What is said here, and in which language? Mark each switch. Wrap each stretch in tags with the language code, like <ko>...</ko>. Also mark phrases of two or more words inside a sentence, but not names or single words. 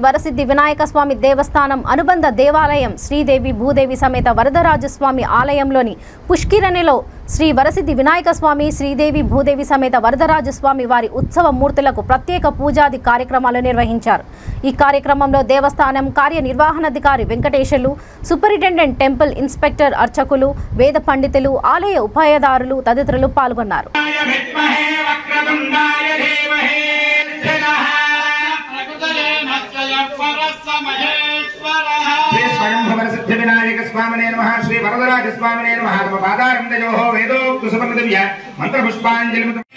<te>వరసిద్ధి వినాయక స్వామి దేవస్థానం అనుబంధ దేవాలయం శ్రీదేవి భూదేవి సమేత వరదరాజస్వామి ఆలయంలోని పుష్కరిణిలో శ్రీ వరసిద్ధి వినాయక స్వామి, శ్రీదేవి భూదేవి సమేత వరదరాజస్వామి వారి ఉత్సవ మూర్తులకు ప్రత్యేక పూజాది కార్యక్రమాలు నిర్వహించారు. ఈ కార్యక్రమంలో దేవస్థానం కార్యనిర్వహణాధికారి వెంకటేశ్వర్లు, సూపరింటెండెంట్, టెంపుల్ ఇన్స్పెక్టర్, అర్చకులు, వేద పండితులు, ఆలయ ఉపాయదారులు తదితరులు పాల్గొన్నారు.</te> <sa>स्वयंभवरसिद्धि विनायक स्वामिने नमः श्री वरदराज स्वामिने नमः नम पादारविन्दयोः वेदोक्त सुपन्नदिव्य मन्त्रपुष्पाञ्जलिं</sa>